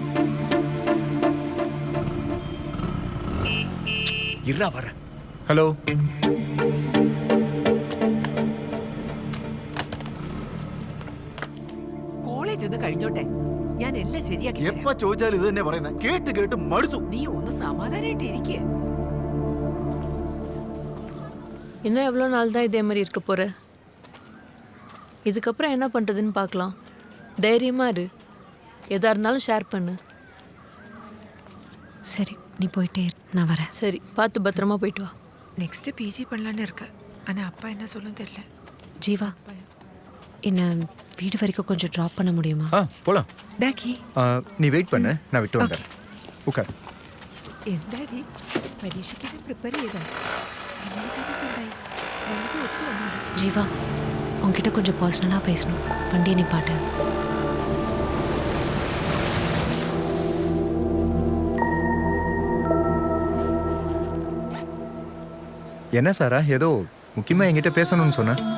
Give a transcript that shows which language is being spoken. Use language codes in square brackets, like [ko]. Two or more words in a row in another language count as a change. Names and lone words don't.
[ta] இருடா வர. ஹலோ [ml] കോളേജ് ഒന്ന് കഴിഞ്ഞോട്ടെ, ഞാൻ എല്ലാം ശരിയാക്കി തരാം. எப்ப ചോദിച്ചാലും ഇത് തന്നെ പറയുന്നത്. കേട്ട് കേട്ട് മടുത്തു. നീ ഒന്ന് സമാധാനായിട്ട് ഇരിക്കുക. [ta] இன்னும் எவ்வளோ நாள் தான் இதே மாதிரி இருக்க போகிற? இதுக்கப்புறம் என்ன பண்ணுறதுன்னு பார்க்கலாம். தைரியமாக இரு, எதாக இருந்தாலும் ஷேர் பண்ணு. சரி நீ போயிட்டே இரு, நான் வரேன். சரி, பார்த்து பத்திரமா போயிட்டு வா. [en] next PG [ta] பண்ணலான்னு இருக்க, ஆனால் அப்பா என்ன சொல்லும் தெரியல. ஜீவா, என்ன வீடு வரைக்கும் கொஞ்சம் ட்ராப் பண்ண முடியுமா? போகலாம். டாக்கி நீ வெயிட் பண்ணு, நான் விட்டு வந்துடுறேன். உட்கார். [ml] എന്താടി പരീക്ഷയ്ക്ക് പ്രിപ്പയർ ചെയ്താ? [ta] ஜீவா, உன்கிட்ட கொஞ்சம் பர்சனலாக பேசணும். வண்டியை நிப்பாட்டு. என்ன சாரா, ஏதோ முக்கியமாக என்கிட்ட பேசணும்னு சொன்ன?